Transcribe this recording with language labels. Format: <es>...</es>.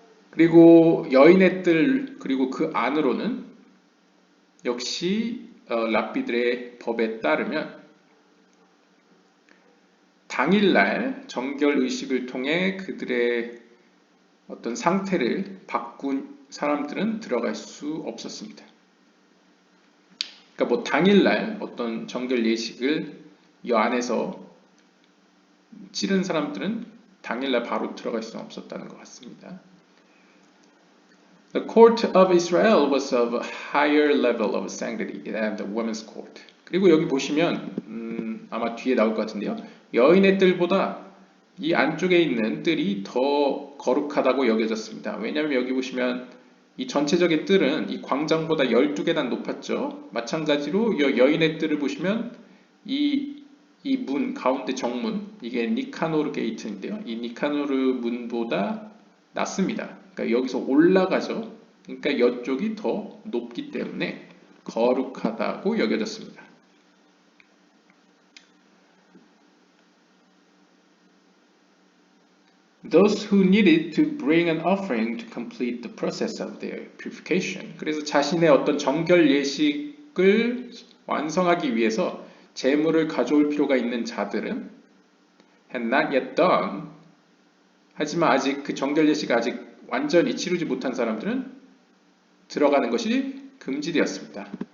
<ko>그리고 여인의 뜰, 그리고 그 안으로는 역시 랍비들의 법에 따르면 당일날 정결 의식을 통해 그들의 어떤 상태를 바꾼 사람들은 들어갈 수 없었습니다. 그러니까 뭐 당일날 어떤 정결 예식을 이 안에서 치른 사람들은 당일날 바로 들어갈 수 없었다는 것 같습니다.</ko> <en>The court of Israel was of a higher level of sanctity than the women's court.</en> <ko>그리고 여기 보시면 아마 뒤에 나올 것 같은데요. 여인의 뜰보다 이 안쪽에 있는 뜰이 더 거룩하다고 여겨졌습니다. 왜냐하면 여기 보시면 이 전체적인 뜰은 이 광장보다 12계단 높았죠. 마찬가지로 여인의 뜰을 보시면 이 문, 가운데 정문, 이게 니카노르 게이트인데요. 이 니카노르 문보다 낮습니다. 그러니까 여기서 올라가죠. 그러니까 이쪽이 더 높기 때문에 거룩하다고 여겨졌습니다.</ko> <en>Those who needed to bring an offering to complete the process of their purification.</en> <ko>그래서 자신의 어떤 정결 예식을 완성하기 위해서 제물을 가져올 필요가 있는 자들은</ko> <en>had not yet done.</en> <ko>하지만 아직 그 정결 예식이 아직 완전히 치르지 못한 사람들은 들어가는 것이 금지되었습니다.</ko>